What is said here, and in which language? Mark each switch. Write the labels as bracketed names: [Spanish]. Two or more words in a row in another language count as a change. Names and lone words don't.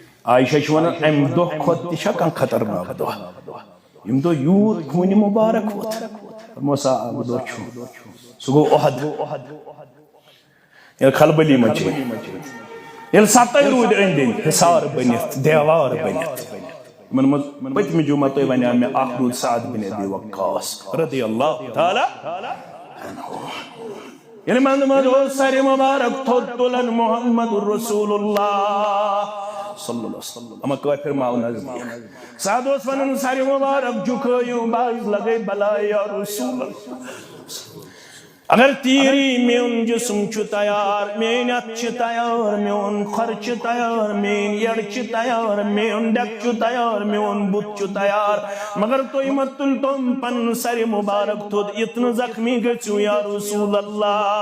[Kashmiri] عائشہ چھِ وَنان اَمہِ دۄہ کھۄتہٕ تہِ چھا کانٛہہ خطرناک دۄہ ییٚمہِ دۄہ یوٗت خوٗنہِ مُبارک ووت فرمو سا اکھ دۄہ چھُ سُہ گوٚو اُحد ییٚلہِ خلبلی مچے ییٚلہِ سَتَے روٗدۍ أنٛدۍ أنٛدۍ حِصار بٔنِتھ دیوار بٔنِتھ یِمن منٛز پٔتمہِ جُمعہ تۄہہِ وَنیٛاو مےٚ اکھ روٗد سعد بن ابی وقاص [Arabic] رضی اللہ تعالیٰ [Kashmiri] ییٚلہِ منٛزٕ منٛزٕ اوس سرِ مُبارک تھوٚد تُلان محمد [Arabic] رسول اللہ صلی اللہ علیہ وسلم [Kashmiri] اما کٲفِر ماو نزدیٖک سعد اوس وَنان سرِ مُبارک جُکھٲیِو باز لگے بلائے [Arabic] یا رسول اللہ [Kashmiri] اگر تیری میون جسم چھُ تیار میٲنۍ اَتھٕ چھِ تیار میون کھۄر چھُ تیار میٲنۍ یڈ چھِ تیار میون ڈٮ۪ک چھُ تیار میون بُتھ چھُ تیار مگر تُہۍ مہ تُلتون پنُن سرِ مُبارک تھوٚد یِتھ نہٕ زخمی گٔژھِو [Arabic] یا رسول اللہ